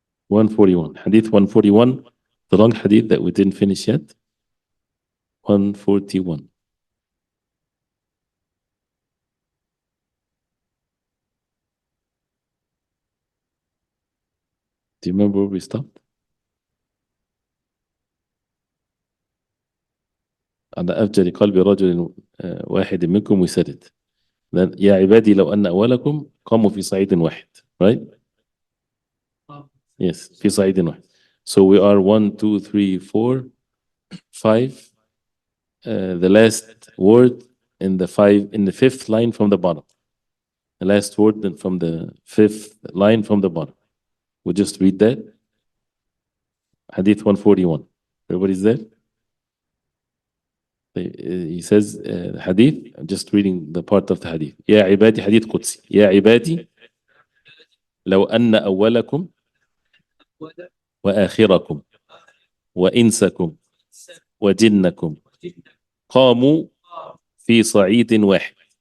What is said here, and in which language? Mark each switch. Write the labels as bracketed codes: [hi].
[en] Hadith 141, the long hadith that we didn't finish yet. 141. Do you remember where we stopped? [ar] على أفجر قلب رجل واحد منكم, [en] we said it. Then, [ar] يا عبادي لو أن أولكم قاموا في صعيد واحد, right? [en] Yes, [ar] في صعيد واحد. [en] So we are 1, 2, 3, 4, 5. The last word in the fifth line from the bottom. The last word from the fifth line from the bottom. We'll just read that. Hadith 141. Everybody's there? He says, hadith, I'm just reading the part of the hadith. [ar] يا عبادي, hadith قدسي. يا عبادي لو أن أولكم وآخركم وإنسكم وجنكم قاموا في صعيد واحد